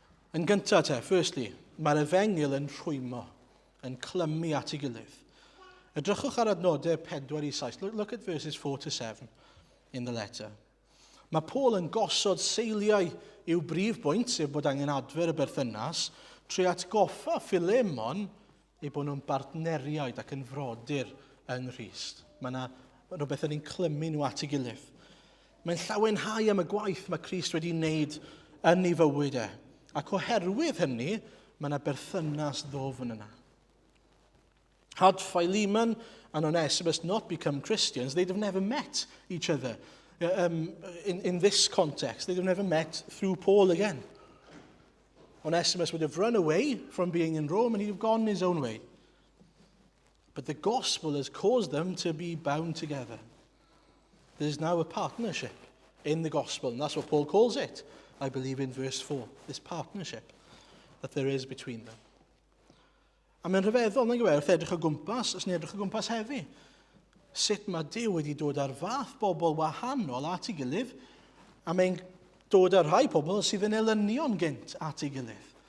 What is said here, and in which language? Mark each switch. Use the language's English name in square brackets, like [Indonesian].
[Welsh] Yn gyntaf te, [English] firstly, [Welsh] mae'r efengyl yn rhwymo, yn clymu at ei gilydd. Edrychwch ar adnodau 4 I 7. [English] Look at verses 4 to 7 in the letter. [Welsh] Mae Paul yn gosod seiliau i'w brif bwynt, sef bod angen adfer y berthynas, trwy atgoffa Philemon ei bod nhw'n bartneriaid ac yn frodyr yng Nghrist. Mae yna rhywbeth yn ein clymu nhw at ei gilydd. Mae'n llawenhau am y gwaith mae Crist wedi wneud yn ei fywyd e. Ac oherwydd hynny, mae yna berthynas ddofn yna. [English] Had Philemon and Onesimus not become Christians, they'd have never met each other in this context. They'd have never met through Paul again. Onesimus would have run away from being in Rome and he'd have gone his own way. But the gospel has caused them to be bound together. There's now a partnership in the gospel, and that's what Paul calls it, I believe, in verse 4, this partnership that there is between them. [Welsh] A mae'n rhyfeddol, na'n gwybod, wrth edrych o gwmpas, os ni'n edrych o gwmpas heddi. Sut mae Duw wedi dod ar fath bobl wahanol at ei gilydd, a mae'n dod ar rhai pobl sydd yn elynion gynt at ei gilydd.